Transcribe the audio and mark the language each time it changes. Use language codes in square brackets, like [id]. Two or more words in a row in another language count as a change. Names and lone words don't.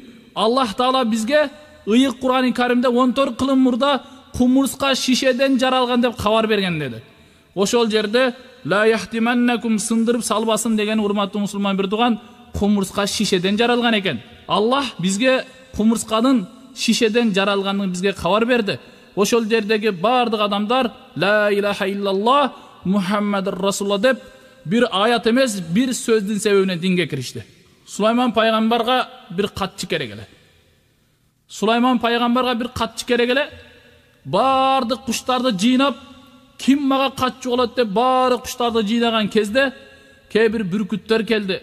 [ky] Аллах Таала бизге ыйык Кур'ани Каримде 14 кылым мурда кумурска шишеден жаралган деп кабар берген деди. Ошол жерде [ar] لا يحطمنكم, [ky] сындырып салбасын деген, урматтуу мусулман бир тууган, кумурска шишеден жаралган экен. Аллах бизге кумурсканын шишеден жаралганын бизге кабар берди. Ошол жердеги бардык адамдар [ar] لا إله إلا الله محمد رسول الله [ky] деп бир аят эмес, бир сөздүн себебинен динге киришти. Сулайман пайгамбарга бир катчы керек эле. Сулайман пайгамбарга бир катчы керек эле. Бардык куштарды жыйнап, ким мага катчы болот деп баары куштарды жыйнаган кезде кээ бир бүркүттөр келди.